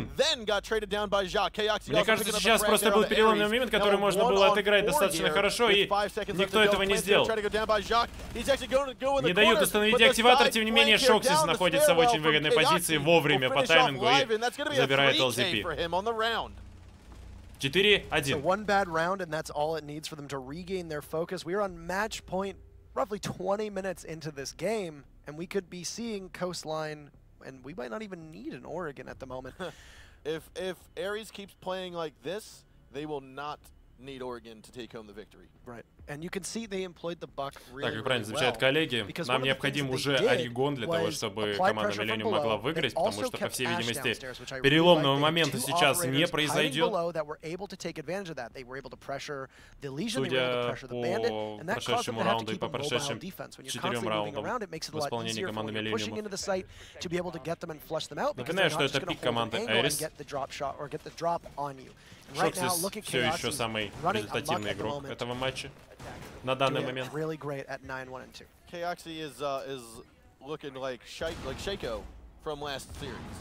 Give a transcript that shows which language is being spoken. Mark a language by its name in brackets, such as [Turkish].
[Russian] Мне кажется, сейчас просто был переломный момент, который можно было отыграть достаточно хорошо, и никто этого не сделал. Не дают установить деактиватор, тем не менее Шоксис находится в очень выгодной позиции вовремя по таймингу и забирает LZP. 4-1. [English] One bad round, and that's all it needs for them to regain their focus. We're on match point, roughly 20 minutes into this game, and we could be seeing Coastline, and we might not even need an Oregon at the moment. If ARES keeps playing like this, they will not need Oregon to take home the victory. Right. And you can see they employed the buck really, [Russian] так, как правильно замечают коллеги, нам необходим уже Орегон для того, чтобы команда Millenium могла выиграть, потому что, по всей видимости, переломного момента сейчас не произойдет. Судя по прошедшему раунду и по прошедшим 4 раундам в исполнении команды Millenium. Напоминаю, что это пик команды ARES. Шоксис все еще самый результативный игрок этого матча на данный момент. [English] Kyoxi is looking like Shaco from last series.